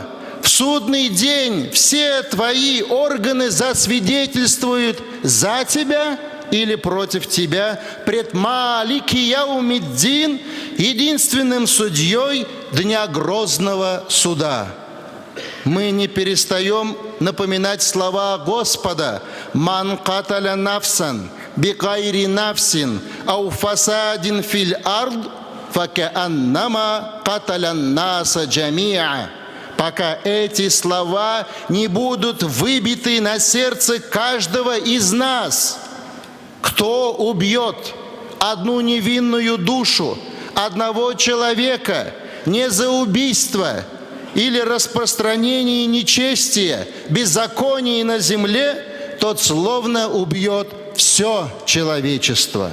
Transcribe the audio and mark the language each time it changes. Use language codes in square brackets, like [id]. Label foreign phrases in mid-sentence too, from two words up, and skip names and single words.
[ru] В судный день все твои органы засвидетельствуют за тебя или против тебя пред [ar] مالك يوم الدين, [ru] единственным судьей Дня Грозного Суда. Мы не перестаем напоминать слова Господа: [ar] «من قتل نفسا بغير نفس أو فساد في الأرض فكأنما قتل الناس جميعا». [ru] Пока эти слова не будут выбиты на сердце каждого из нас. Кто убьет одну невинную душу, одного человека, не за убийство или распространение нечестия, беззакония на земле, тот словно убьет все человечество.